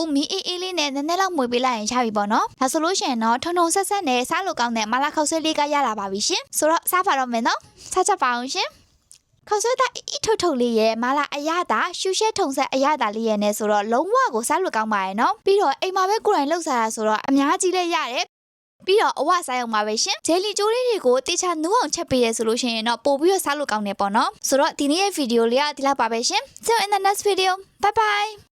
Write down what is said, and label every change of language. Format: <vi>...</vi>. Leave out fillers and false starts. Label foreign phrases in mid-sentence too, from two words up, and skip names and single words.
<my>ဘူးမီးအေးလေးနဲ့နည်းနည်းလောက်မှွေပေးလိုက်ရင်ရပြီပေါ့နော်ဒါဆိုလို့ရှိရင်တော့ထုံထုံဆက်ဆက်နဲ့စားလို့ကောင်းတဲ့မလာခောက်ဆွဲလေးကရလာပါပြီရှင်ဆိုတော့စားပါတော့မယ်နော်စားကြပါအောင်ရှင်ခောက်ဆွဲသားအီထုတ်လေးရဲ့မာလာအရသာရှူရှဲထုံဆက်အရသာလေးရဲ့နဲ့ဆိုတော့လုံးဝကိုစားလို့ကောင်းပါရဲ့နော်ပြီးတော့အိမ်မှာပဲကိုယ်တိုင်လှုပ်စားတာဆိုတော့အများကြီးလည်းရတယ်ပြီးတော့အဝစားအောင်ပါပဲရှင်ဂျယ်လီကျိုးလေးတွေကိုတေချာနူးအောင်ချက်ပေးရဆိုလို့ရှိရင်တော့ပို့ပြီးတော့စားလို့ကောင်းတယ်ပေါ့နော်ဆိုတော့ဒီနေ့ရဲ့ဗီဒီယိုလေးကဒီလောက်ပါပဲရှင်</my> <en>See you in the next video bye bye</en>